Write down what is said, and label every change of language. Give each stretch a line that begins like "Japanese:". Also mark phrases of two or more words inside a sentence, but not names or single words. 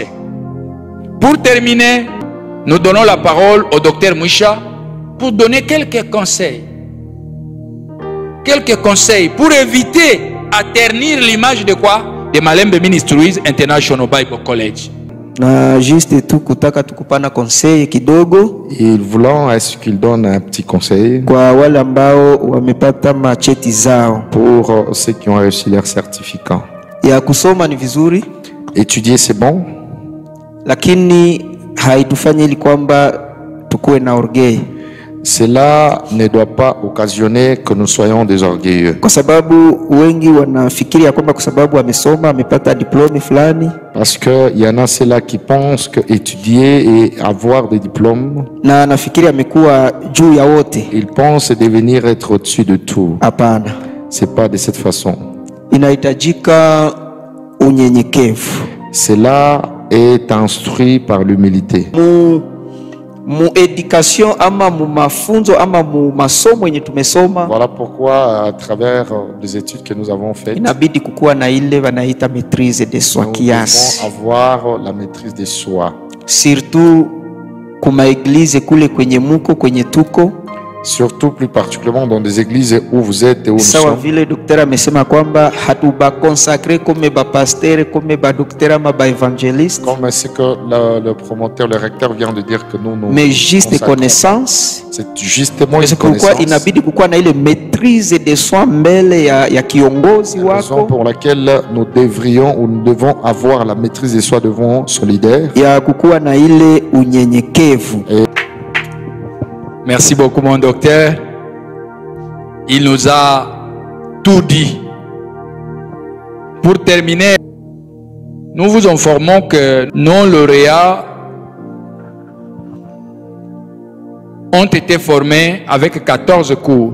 French: Pour terminer, nous donnons la parole au docteur Moucha pour donner quelques conseils. Quelques conseils pour éviter à ternir l'image de quoi? De Malembe Ministries International Bible College.
Swahili: Na juste tu kutaka tukupana conseil kidogo.
French: Et voulant est-ce qu'il donne un petit conseil
Swahili: kwa wale ambao wamepata macheti zao.
French: Pour ceux qui ont réussi leur certificat.
Swahili: Ya kusoma ni vizuri.
French: Étudier c'est bon.
Swahili: Lakini haitufanye ili kwamba tukue na orgueil.
French: Cela ne doit pas occasionner que nous soyons des orgueilleux.
Swahili: Kwa sababu wengi wanafikiria kwamba kwa sababu amesoma amepata diplôme fulani.
French: Parce que il y en a ceux-là qui pensent que étudier et avoir des diplômes.
Swahili: Na nafikiria amekuwa juu ya wote.
French: Ils pensent devenir être au-dessus de tout.
Swahili: Hapana.
French: C'est pas de cette façon.
Swahili: Inahitajika unyenyekevu.
French: Cela est instruit par l'humilité.
Swahili: Mu education ama mu mafunzo ama mu masomo yenye tumesoma.
French: Voilà pourquoi à travers les études que nous avons faites,
Swahili: inabidi kukuwa na ile wanaita
French: maîtrise de soi
Swahili: kiasi.
French: Nous devons avoir la maîtrise de soi.
Swahili: Surtout kuma église kule kwenye muko kwenye tuko.
French: Surtout plus particulièrement dans des églises où vous êtes et où nous sommes.
Swahili: Sawa vile docteur amesema kwamba hatuba consacré comme ba pasteur comme ba docteur ama ba évangéliste.
French: Comme c'est que le promoteur, le recteur vient de dire que nous mais juste connaissance. C'est justement une
Swahili: connaissance. Pourquoi inabidi kukuwa na ile
French: maîtrise de soi
Swahili: mbele ya kiongozi wako.
French: Raison pour laquelle nous devrions ou nous devons avoir la maîtrise de soi devant son leader.
Swahili: Ya kukuwa na ile unyenyekevu.
French: Merci beaucoup mon docteur. Il nous a tout dit. Pour terminer, nous vous informons que nos lauréats ont été formés avec 14 cours.